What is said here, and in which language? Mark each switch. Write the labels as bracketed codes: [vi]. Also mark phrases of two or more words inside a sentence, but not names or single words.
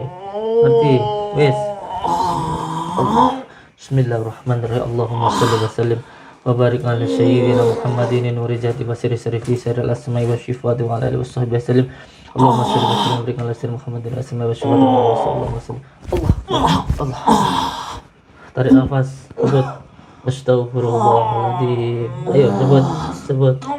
[jv] Ngerti? Wis. [ar] Bismillahirrahmanirrahim. اللهم صل وسلم وبارك على سيدنا محمد نور الذات والسر في سر الأسماء والصفات وعلى آله وصحبه وسلم. اللهم صل وسلم وبارك على سيدنا محمد الأسماء والصفات وسلم. [id] Allah. Tarik nafas. Sebut Astaghfirullahaladzim. Ayo sebut.